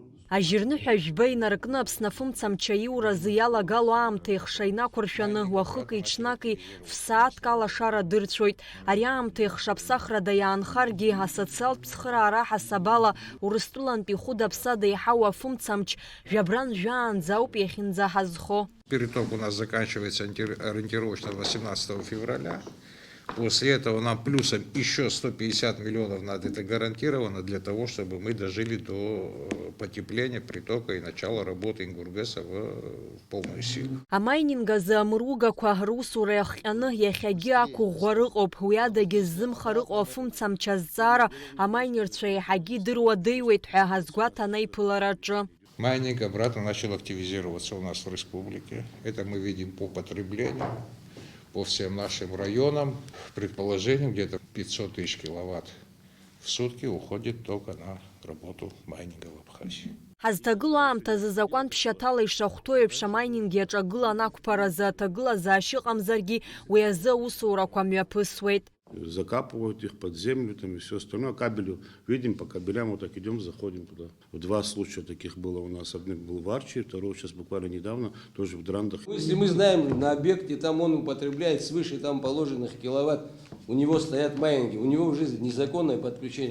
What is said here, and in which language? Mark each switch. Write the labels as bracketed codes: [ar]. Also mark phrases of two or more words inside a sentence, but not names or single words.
[ab] Ажьырныҳәа жәба инаркны Аԥсны афымцамч аиуразы иалагало аамҭа ихша инақәыршәаны уахыки ҽнаки ф-сааҭк алашара дырцәоит. Ари аамҭа ихшаԥсахрада иаанхаргьы асоциалтә цхыраара ҳасабала Урыстәылантәи хәыда-ԥсада иаҳау афымцамч жәабран жәаанӡа ауп иахьынӡаҳазхо. [ru] Переток у нас заканчивается ориентировочно 18 февраля. После этого нам плюсом еще 150 миллионов надо, это гарантировано для того, чтобы мы дожили до потепления притока и начала работы Ингургеса в полную силу. [ab] Амайнингазы амругақәа русура иахҟьаны иахьагьы ақәыӷәӷәа рыҟоуп. Уи адагьы ззымха рыҟоу афымцамч азҵаара амайнерцәа еиҳагьы идыруадеиуеит ҳәа ҳазгәаҭан аиԥылараҿы. [ru] Майнинг обратно начал активизироваться у нас в республике. Это мы видим по потреблению, по всем нашим районам. Предположением, где-то 500 тысяч киловатт в сутки уходит только на работу майнинга в Абхазии. [ab] Ҳазҭагылоу аамҭазы закәан ԥшьаҭала ишахәҭоу еиԥш амайнинг иаҿагылан ақәԥаразы аҭагылазаашьа ыҟамзаргьы уи азы аусурақәа мҩаԥысуеит. [ru] Закапывают их под землю там и все остальное. Кабелю видим, по кабелям вот так идем, заходим туда. Два случая таких было у нас. Один был в Арчи, второй сейчас буквально недавно, тоже в Драндах. Если мы знаем, на объекте там он употребляет свыше там положенных киловатт, у него стоят майнинги, у него уже незаконное подключение.